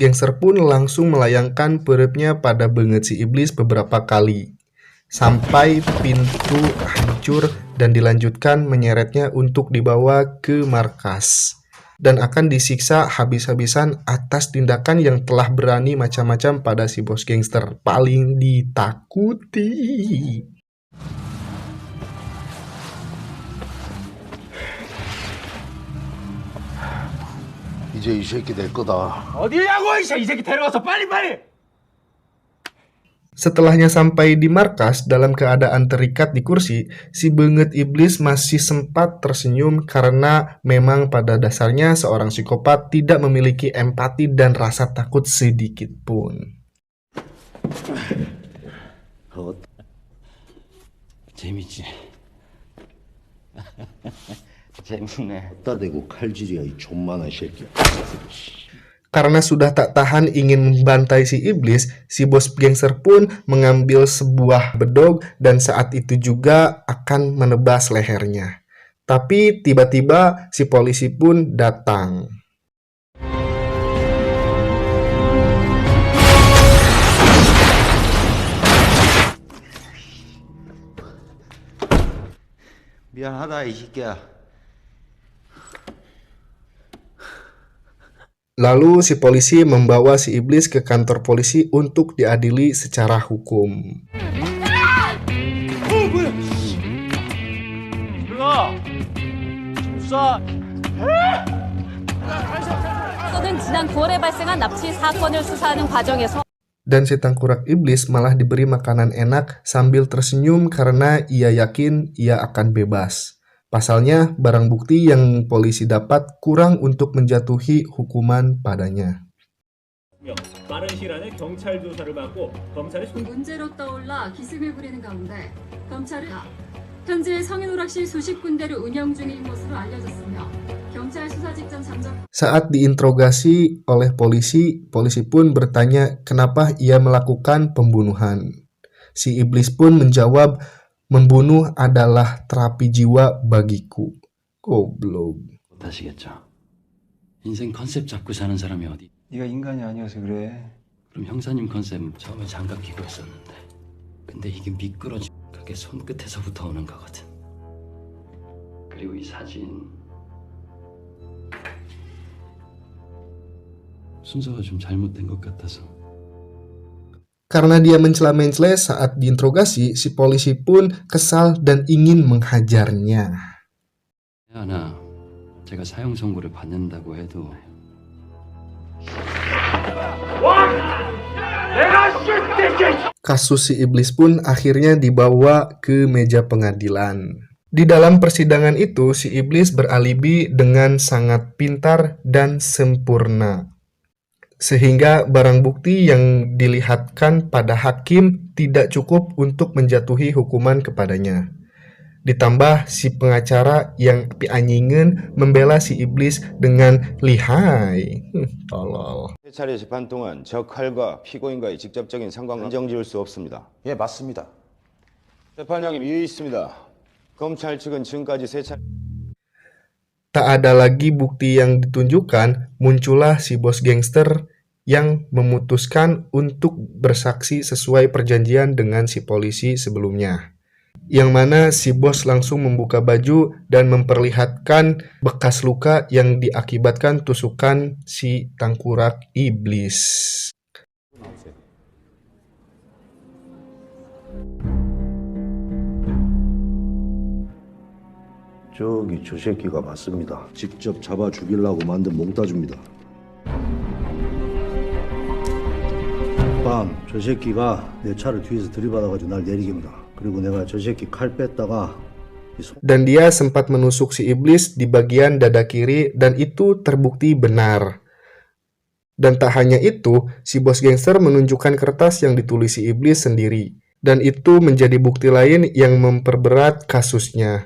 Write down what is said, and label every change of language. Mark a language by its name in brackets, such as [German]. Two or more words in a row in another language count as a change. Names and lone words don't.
[Indonesian] gangster pun langsung melayangkan perutnya pada benget si iblis beberapa kali, sampai pintu hancur dan dilanjutkan menyeretnya untuk dibawa ke markas. Dan akan disiksa habis-habisan atas tindakan yang telah berani macam-macam pada si bos gangster paling ditakuti. [Korean] 이제 이 새끼 될 거다. 어디냐고 이 새끼 데려가서 빨리. [Indonesian] Setelahnya sampai di markas dalam keadaan terikat di kursi, si benget iblis masih sempat tersenyum karena memang pada dasarnya seorang psikopat tidak memiliki empati dan rasa takut sedikit pun. [Korean] 재밌지? 재밌네. 따대고 칼질이야 이 존만한 새끼. [Indonesian] Karena sudah tak tahan ingin membantai si iblis, si bos gangster pun mengambil sebuah bedog dan saat itu juga akan menebas lehernya. Tapi tiba-tiba si polisi pun datang. [Korean] 미안하다 이 새끼야. [Indonesian] Lalu si polisi membawa si iblis ke kantor polisi untuk diadili secara hukum. Dan si tengkorak iblis malah diberi makanan enak sambil tersenyum karena ia yakin ia akan bebas. Pasalnya, barang bukti yang polisi dapat kurang untuk menjatuhi hukuman padanya. [Korean] 빠른 시일 안에 경찰 조사를 받고 검찰이 문제로 떠올라 기승을 부리는 가운데 검찰은 현재 성인 오락실 수십 군데를 운영 중인 것으로 알려졌으며 경찰 수사 직전 잠적. [Indonesian] Saat diinterogasi oleh polisi, polisi pun bertanya kenapa ia melakukan pembunuhan. Si iblis pun menjawab, membunuh adalah terapi jiwa bagiku. Goblok. [Korean] 못하시겠죠? 인생 컨셉 잡고 사는 사람이 어디? 네가 인간이 아니어서 그래. 그럼 형사님 컨셉 처음에 장갑 끼고 했었는데 근데 이게 미끄러지 그게 손끝에서부터 오는 거거든. 그리고 이 사진 순서가 좀 잘못된 것 같아서. [Indonesian] Karena dia mencela-mencela saat diinterogasi, si polisi pun kesal dan ingin menghajarnya. [Korean] 하나, 제가 사형 선고를 받는다고 해도 [Indonesian] Kasus si iblis pun akhirnya dibawa ke meja pengadilan. Di dalam persidangan itu, si iblis beralibi dengan sangat pintar dan sempurna. Sehingga barang bukti yang dilihatkan pada hakim tidak cukup untuk menjatuhi hukuman kepadanya. Ditambah si pengacara yang pianyingen membela si iblis dengan lihai. Tolol. [Korean] 세 차례 재판 동안 적할과 피고인과의 직접적인 상관관 인정지을 수 없습니다. 예, 맞습니다. 재판장님 이의 있습니다. 검찰 측은 지금까지 세 차례 [Indonesian] Tak ada lagi bukti yang ditunjukkan, muncullah si bos gangster yang memutuskan untuk bersaksi sesuai perjanjian dengan si polisi sebelumnya. Yang mana si bos langsung membuka baju dan memperlihatkan bekas luka yang diakibatkan tusukan si tangkurak iblis. [Korean] 저기 저 새끼가 맞습니다. 직접 잡아 죽이려고 만든 몽따주입니다. 밤 저 새끼가 내 차를 뒤에서 들이받아가지고 날 내리깁니다. 그리고 내가 저 새끼 칼 뺐다가 [Indonesian] Dan dia sempat menusuk si iblis di bagian dada kiri dan itu terbukti benar. Dan tak hanya itu, si bos gangster menunjukkan kertas yang ditulis si iblis sendiri. Dan itu menjadi bukti lain yang memperberat kasusnya.